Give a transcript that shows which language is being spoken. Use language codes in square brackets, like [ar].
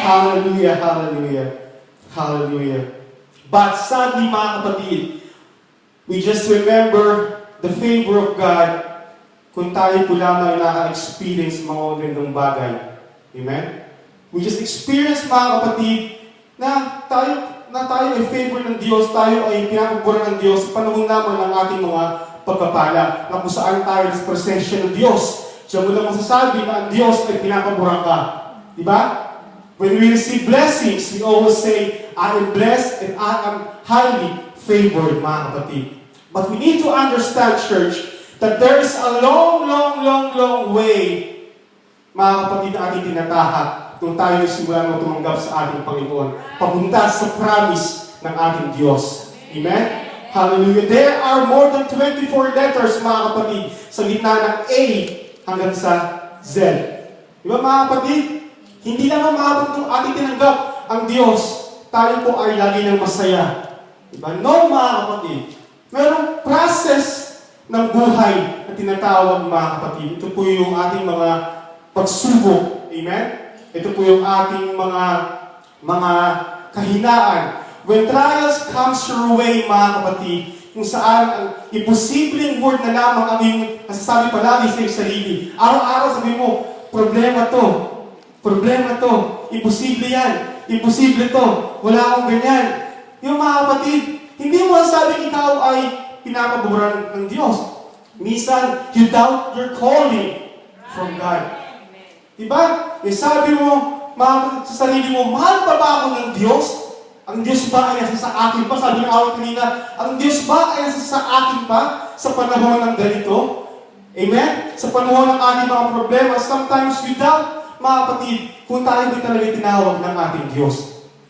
[tl] Hallelujah. Hallelujah. Hallelujah. [en] But sadly, [tl] mga kapatid, [en] we just remember the favor of God [tl] kung tayo po lamang naka-experience mga magandang bagay. Amen? [en] We just experience, [tl] mga kapatid, na tayo ay favor ng Diyos, tayo ay pinapaboran ng Diyos sa panahon naman ng ating mga pagpapala, na kung saan tayo sa presensya ng Diyos. Siya mo lang masasabi na ang Diyos ay pinapaboran ka. Diba? [en] When we receive blessings, we always say, I am blessed and I am highly favored, [tl] mga kapatid. [en] But we need to understand, church, that there is a long way [tl] mga kapatid, na ating tinatahak kung tayo simula mo tumanggap sa ating Panginoon, papunta sa promise ng ating Diyos. Amen? Hallelujah. [en] There are more than 24 letters, [tl] mga kapatid, sa gitna ng A hanggang sa Z. Diba, mga kapatid? Hindi lang mga kapatid kung ating tinanggap ang Diyos, tayo po ay lagi ng masaya. Diba? No, mga kapatid. Merong process ng buhay na tinatawag, mga kapatid. Ito po yung ating mga pagsubok. Amen? Ito po yung ating mga kahinaan. [en] When trials comes your way, [tl] mga kapatid, kung saan ang imposibleng word na lamang ang iyong nasasabi palagi sa iyong sarili. Araw-araw sabi mo, problema to. Problema to. Imposible yan. Imposible to. Wala akong ganyan. Yung mga kapatid, hindi mo masabing ikaw ay pinapaboran ng Diyos. [en] Minsan, you doubt your calling from God. [tl] Diba? Sabi mo, sa sarili mo, mahal pa ba ako ng Diyos? Ang Diyos ba ay nasa sa akin pa? Sabi ng awit kanina, ang Diyos ba ay nasa sa akin pa sa panahon ng ganito? Amen? Sa panahon ng ating mga problema, [en] sometimes we doubt, [tl] mga kapatid, kung tayo ba talaga tinawag ng ating Diyos.